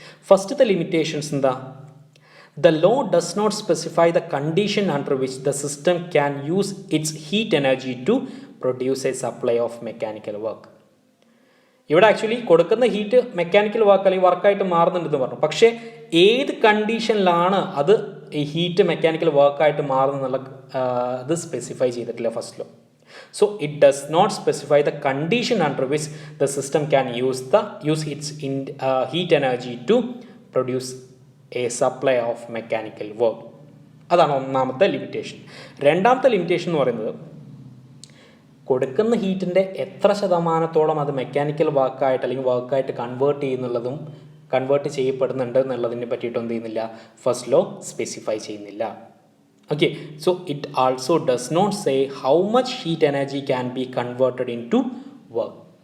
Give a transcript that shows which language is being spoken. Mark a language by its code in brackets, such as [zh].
[ml] ഫസ്റ്റത്തെ ലിമിറ്റേഷൻസ് എന്താ, [en] The law does not specify the condition under which the system can use its heat energy to produce a supply of mechanical work. [ml] ഇവിടെ actually കൊടുക്കുന്ന heat mechanical work അല്ലെങ്കിൽ വർക്കായിട്ട് മാറുന്നുണ്ടെന്ന് പറഞ്ഞു, പക്ഷേ ഏത് കണ്ടീഷനിലാണ് അത് ഈ ഹീറ്റ് മെക്കാനിക്കൽ വർക്കായിട്ട് മാറുന്നുള്ള അത് സ്പെസിഫൈ ചെയ്തിട്ടില്ല first law. [en] So it does not specify the condition under which the system can use its heat energy to produce a supply of mechanical work. [ml] അതാണ് ഒന്നാമത്തെ ലിമിറ്റേഷൻ. രണ്ടാമത്തെ ലിമിറ്റേഷൻ എന്ന് പറയുന്നത് കൊടുക്കുന്ന ഹീറ്റിൻ്റെ എത്ര ശതമാനത്തോളം അത് മെക്കാനിക്കൽ വർക്കായിട്ട് അല്ലെങ്കിൽ വർക്കായിട്ട് കൺവേർട്ട് ചെയ്യുന്നുള്ളതും കൺവേർട്ട് ചെയ്യപ്പെടുന്നുണ്ട് എന്നുള്ളതിനെ പറ്റിയിട്ട് എന്ത് ചെയ്യുന്നില്ല, ഫസ്റ്റ് ലോ സ്പെസിഫൈ ചെയ്യുന്നില്ല. [en] Okay, so it also does not say how much heat energy can be converted into work.